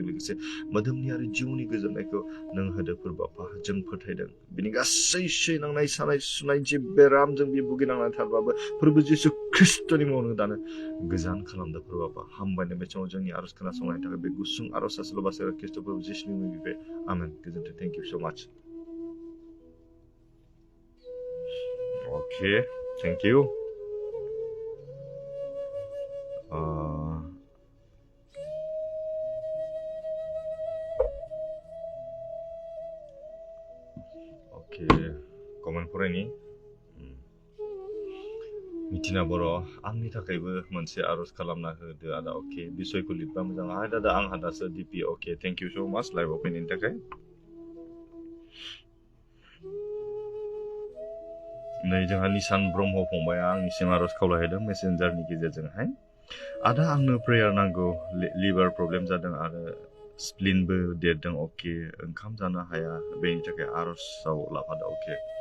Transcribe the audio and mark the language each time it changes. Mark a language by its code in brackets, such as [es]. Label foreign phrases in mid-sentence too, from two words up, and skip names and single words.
[brx] लोगोसे मोदोमनि आरो जिउनि गोजोननायखौ नों होदो फोरबाफा जों फोथायदों बिनि गासै सैनांनाय सानाय सुनाय जि बेरामजों बि भुगिनांनानै थाबाबो फोरबो जिसु ख्रिस्ट'नि मुङावनो दानो गोजान खालामदो फोरबाफा हामबायनो बे समाव जोंनि आर'ज खोनासंनायनि थाखाय बे गुसुं आर'ज सासेल'बासो ख्रिस्ट' फोरबो जिसुनि मुङै बिबाय आमेन गोजोन्थों [en] thank you so much okay thank you [brx] okay कमेन्ट फरायनि मिथिना बर' आंनि थाखायबो मोनसे आर'ज खालामना होदो आदा अके बिसयखौ लिरबा मोजां हाय दादा आंहा दासो डिपि अके [en] thank you so much [brx] लाइभआव फैनायनि थाखाय नै जोंहा निसान ब्रह्म फंबाया आंनिसिम आर'ज खावलायहैदों मेसेन्जारनि गेजेरजोंहाय आदा आंनो प्रेयार नांगौ [en] liver problem [brx] जादों आरो स्प्लिनबो देरदों अके ओंखाम जानो हाया बेनि थाखाय आर'जआव लाफादो अके